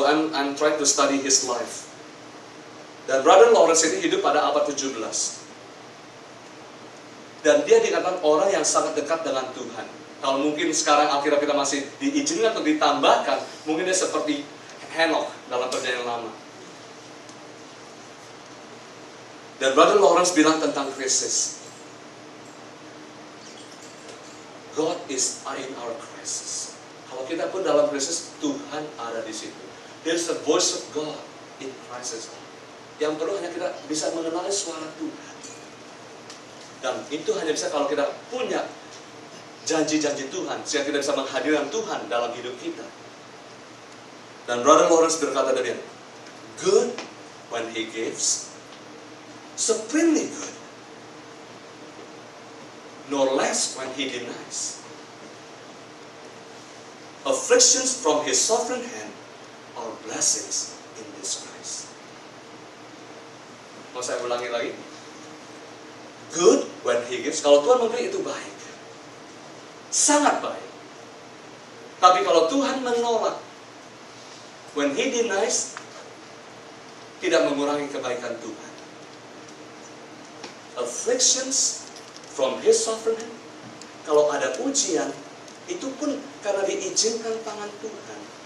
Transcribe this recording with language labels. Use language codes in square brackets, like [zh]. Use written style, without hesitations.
[en] I'm trying to study his life. [id] Dan Brother Lawrence ini hidup pada abad 17. Dan dia dikatakan orang yang sangat dekat dengan Tuhan. Kalau mungkin sekarang Alkitab kita masih diizinkan untuk ditambahkan, mungkin dia seperti Henokh dalam Perjanjian Lama. Dan Brother Lawrence bilang tentang krisis. [en] God is in our crisis. [id] Kalau kita pun dalam krisis, Tuhan ada di situ. [en] There's the voice of God in crisis. [id] Yang perlu hanya kita bisa mengenali suara Tuhan. Dan itu hanya bisa kalau kita punya janji-janji Tuhan, sehingga kita bisa menghadirkan Tuhan dalam hidup kita. Dan Brother Lawrence berkata demikian, [en] good when he gives, supremely good, nor less when he denies. Afflictions from his sovereign hand are blessings in disguise. [id] Mau saya ulangi lagi? [en] Good when he gives. [id] Kalau Tuhan memberi itu baik. Sangat baik. Tapi kalau Tuhan menolak, [en] when he denies, [id] tidak mengurangi kebaikan Tuhan. [en] Afflictions from his sovereign hand. [id] Kalau ada ujian, itu pun karena diizinkan tangan Tuhan.